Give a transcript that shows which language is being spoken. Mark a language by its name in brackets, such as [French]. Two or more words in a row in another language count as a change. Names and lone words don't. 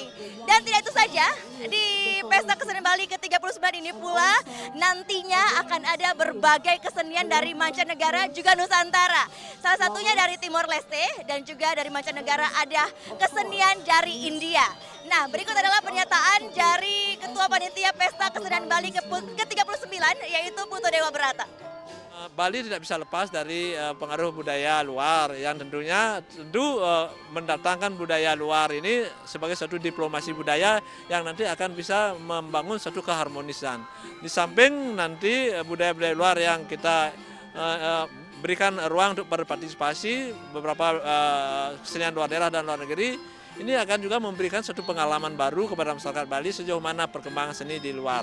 [Indonesian] Dan tidak itu saja, di Pesta Kesenian Bali ke-39 ini pula nantinya akan ada berbagai kesenian dari mancanegara juga Nusantara. Salah satunya dari Timor Leste dan juga dari mancanegara ada kesenian dari India. Nah, berikut adalah pernyataan dari Ketua Panitia Pesta Kesenian Bali ke-39 yaitu Putu Dewa Berata. Bali tidak bisa lepas dari pengaruh budaya luar yang tentu mendatangkan budaya luar ini sebagai suatu diplomasi budaya yang nanti akan bisa membangun suatu keharmonisan. Di samping nanti budaya-budaya luar yang kita berikan ruang untuk berpartisipasi beberapa kesenian luar daerah dan luar negeri, ini akan juga memberikan suatu pengalaman baru kepada masyarakat Bali sejauh mana perkembangan seni di luar.